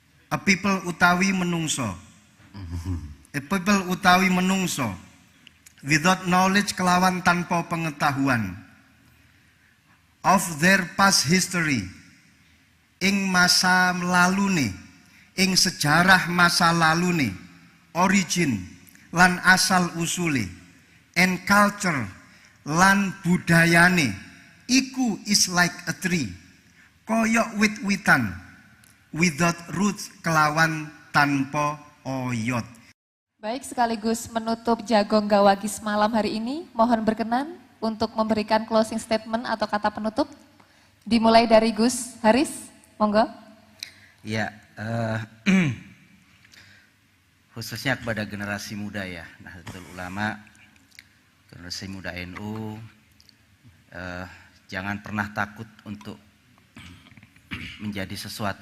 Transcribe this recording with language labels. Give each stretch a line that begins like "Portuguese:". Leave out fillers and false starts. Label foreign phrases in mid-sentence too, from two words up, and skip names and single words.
English: A people
Javanese: utawi menungso.
English: A people
Javanese: utawi menungso.
English: Without knowledge
Javanese: kelawan tanpa pengetahuan.
English: Of their past history.
Javanese: Ing masa lalune. Ing sejarah masa lalune. Origin. Lan asal usule.
English: And culture.
Javanese: Lan budayane.
English: Iku is like a tree.
Javanese: Koyok wit-witan.
English: Without roots
Javanese: kelawan tanpa oyot.
Indonesian: Baik, sekaligus menutup Jagong Gawagis malam hari ini, mohon berkenan untuk memberikan
English: closing statement
Indonesian: atau kata penutup. Dimulai dari Gus Haris, monggo. Ya, khususnya kepada generasi muda ya, Nahdlatul Ulama, generasi muda NU, jangan pernah takut untuk menjadi sesuatu.